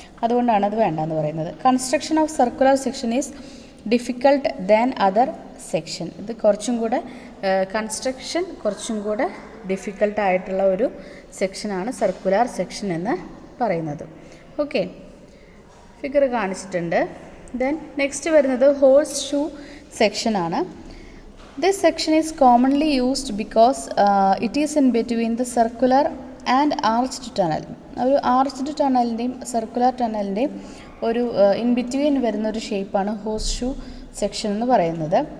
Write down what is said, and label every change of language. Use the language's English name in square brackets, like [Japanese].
[Malayalam] അതുകൊണ്ടാണ് അത് വേണ്ടെന്ന് പറയുന്നത്. [English] Construction of circular section is difficult than other section. [Malayalam] ഇത് കുറച്ചും കൂടെ കൺസ്ട്രക്ഷൻ കുറച്ചും കൂടെ ഡിഫിക്കൽട്ടായിട്ടുള്ള ഒരു സെക്ഷനാണ് സർക്കുലർ സെക്ഷൻ എന്ന് പറയുന്നത്. ഓക്കെ, ഫിഗർ കാണിച്ചിട്ടുണ്ട്. ദെൻ നെക്സ്റ്റ് വരുന്നത് ഹോഴ്സ് ഷൂ സെക്ഷനാണ്. [English] This section is commonly used because it is in between the circular and arched tunnel. [Malayalam] ഒരു ആർച്ച്ഡ് ടണലിൻ്റെയും സർക്കുലർ ടണലിൻ്റെയും ഒരു ഇൻ ബിറ്റ്വീൻ വരുന്ന ഒരു ഷേപ്പാണ് ഹോഴ്സ് ഷൂ സെക്ഷൻ എന്ന് പറയുന്നത്.